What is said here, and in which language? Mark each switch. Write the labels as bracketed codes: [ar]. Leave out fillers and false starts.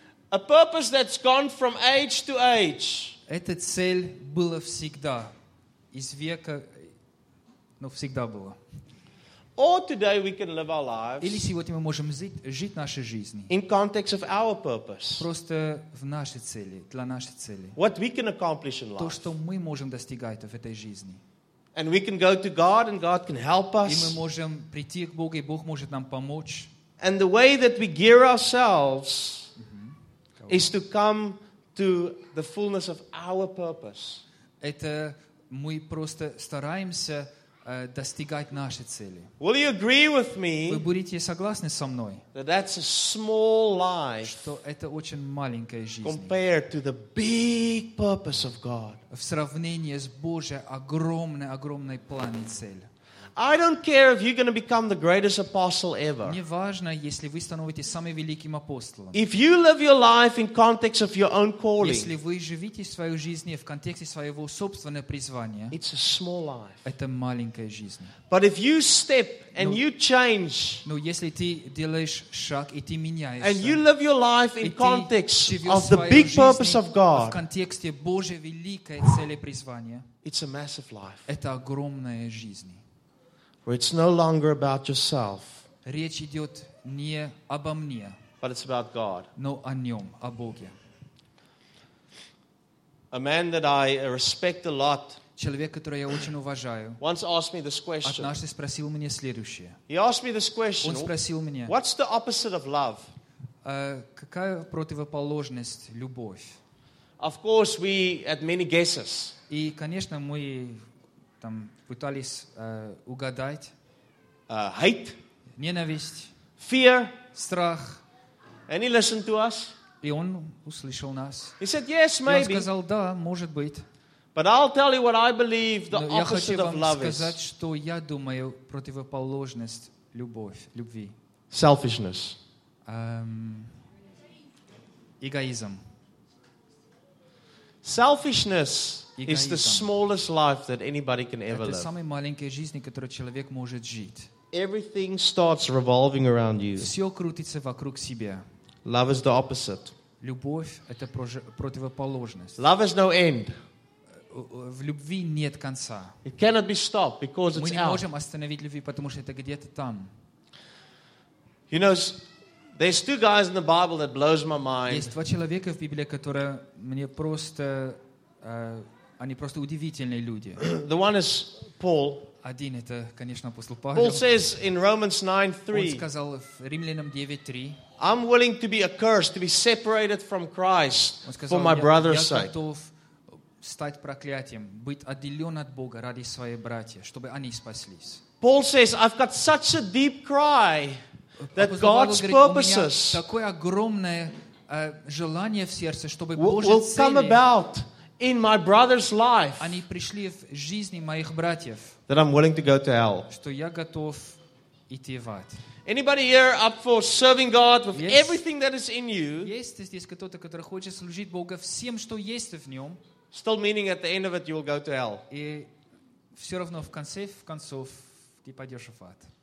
[en] A purpose that's gone from age to age. [ru] Эта цель была всегда. Из века, ну, всегда была. [en] Or today we can live our lives. [ru] Или сегодня мы можем жить наши жизни. [en] In context of our purpose. [ru] Просто в нашей цели, для нашей цели. [en] What we can accomplish in life. [ru] То, что мы можем достигать в этой жизни. [en] And we can go to God and God can help us. [ru] И мы можем прийти к Богу, и Бог может нам помочь. [en] And the way that we gear ourselves is to come to the fullness of our purpose. [ru] Это мы просто стараемся достигать нашей цели. [en] Will you agree with me? [ru] Вы будете согласны со мной? [en] That's a small life. [ru] Что это очень маленькая жизнь. [en] Compared to the big purpose of God. [ru] В сравнении с Божьей огромной, огромной планом и целью. [en] I don't care if you're going to become the greatest apostle ever. [ru] Не важно, если вы становитесь самым великим апостолом. [en] If you live your life in context of your own calling. [ru] Если вы живете свою жизнь в контексте своего собственного призвания. [en] It's a small life. [ru] Это маленькая жизнь. [en] But if you step and you change. [ru] Но если ты делаешь шаг и ты меняешься. [en] And you live your life in context of the big purpose of God. [ru] В контексте Божьей великой цели призвания. [en] It's a massive life. [ru] Это огромная жизнь. [en] Where it's no longer about yourself. [ru] Речь идет не обо мне. [en] But it's about God. [ru] Но о нем, о Боге. [en] A man that I respect a lot. [ru] Человек, который я очень уважаю. [en] Once asked me this question. [ru] Однажды спросил меня следующее. [en] He asked me this question. [ru] Он спросил меня. [en] What's the opposite of love? [ru] Какая противоположность любовь? [en] Of course, we had many guesses. [ru] И, конечно, мы там пытались угадать. [en] Hate. [ru] Ненависть. [en] Fear. [ru] Страх. [en] And he listened to us. [ru] И он услышал нас. [en] He said, yes, maybe. [ru] И он сказал, да, может быть. [en] But I'll tell you what I believe the opposite of love is. [ru] Но я хочу вам сказать, что я думаю противоположность любовь, любви. [en] Selfishness. [ru] Эгоизм. [en] Selfishness. It's the smallest life that anybody can ever live. [ru] Это самая маленькая жизнь, которую человек может жить. [en] Everything starts revolving around you. [ru] Все крутится вокруг себя. [en] Love is the opposite. [ru] Любовь — это противоположность. [en] Love has no end. [ru] В любви нет конца. [en] It cannot be stopped because it's out. [ru] Мы не можем остановить любви, потому что это где-то там. [en] You know, there's two guys in the Bible that blows my mind. [ru] Есть два человека в Библии, которые мне просто они просто удивительные люди. [en] The one is Paul. [ru] Один это, конечно, апостол Павел. [en] Paul says in Romans 9:3. [ru] Он сказал в Римлянам 9:3. [en] I'm willing to be accursed, to be separated from Christ [ru] сказал, [en] for my brother's sake. [ru] Я готов стать проклятием, быть отделен от Бога ради своих братьев, чтобы они спаслись. [en] Paul says, I've got such a deep cry that [ru] апостол [en] God's [ru] говорит, [en] purposes [ru] такое огромное желание в сердце, чтобы [en] will come about. In my brother's life, [ru] они пришли в жизни моих братьев. [en] That I'm willing to go to hell. [ru] Что я готов идти в ад. [en] Anybody here up for serving God with everything that is in you? [ru] Есть здесь кто-то, который хочет служить Богу всем, что есть в нем? [en] Still meaning at the end of it, you will go to hell. [ru] И все равно в конце концов ты пойдешь в ад.